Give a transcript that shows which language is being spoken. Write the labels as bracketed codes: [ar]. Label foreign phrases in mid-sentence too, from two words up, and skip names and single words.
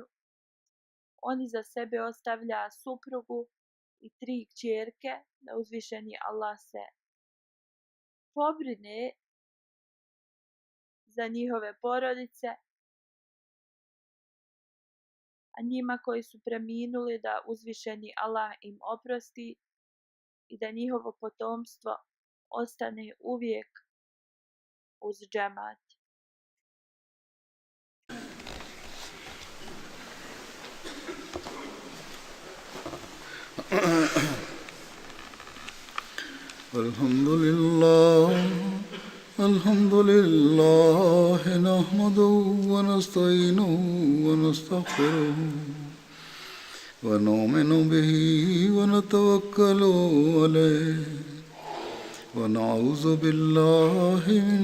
[bs] On iza sebe ostavlja suprugu i 3 kćerke, da uzvišeni Allah se pobrine za njihove porodice, a njima koji su preminuli da uzvišeni Allah im oprosti i da njihovo potomstvo ostane uvijek uz džemat. [ar] الحمد لله نحمده ونستعينه ونستغفره ونؤمن به ونتوكل عليه ونعوذ بالله من